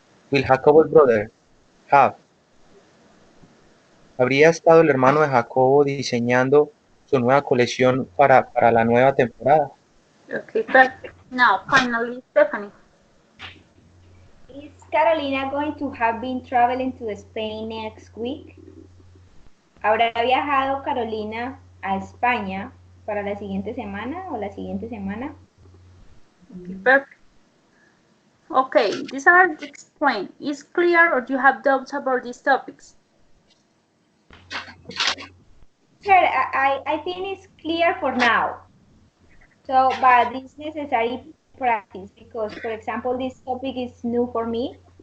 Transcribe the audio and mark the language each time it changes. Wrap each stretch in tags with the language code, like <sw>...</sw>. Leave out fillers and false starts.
<en>Will Jacob's brother have?</en> <es>¿Habría estado el hermano de Jacobo diseñando su nueva colección para la nueva temporada?</es> <en>Okay, perfect. Now, finally, Stephanie. Is Carolina going to have been traveling to Spain next week?</en> <es>¿Habrá viajado Carolina a España para la siguiente semana o la siguiente semana?</es> <en>Okay, perfect. Okay, these are explained. Is clear or do you have doubts about these topics? Sure, I think it's clear for now. So, but it's necessary practice because, for example, this topic is new for me.</en>